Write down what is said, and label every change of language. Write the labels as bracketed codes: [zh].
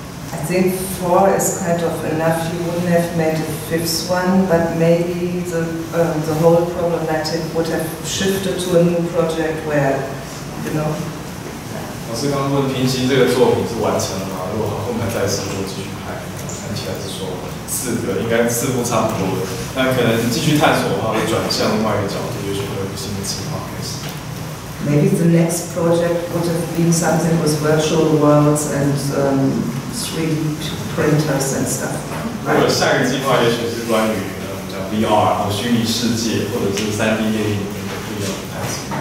[en] I think 4 is kind of enough. You wouldn't have made a 5th one, but maybe the whole problematic would have shifted to a new project where, you know. [zh] 老师刚刚问平行这个作品是完成了吗？如果后面再试，就继续拍。看起来是说4个，应该4部差不多了。但可能继续探索的话，会转向另外一个角度，也许会有新的计划开始。 [en] Maybe the next project would have been something with virtual worlds and 3D printers and stuff. [zh] 如果下一个计划也许是关于讲 VR 和虚拟世界，或者是3D 列印等等不一样的探索。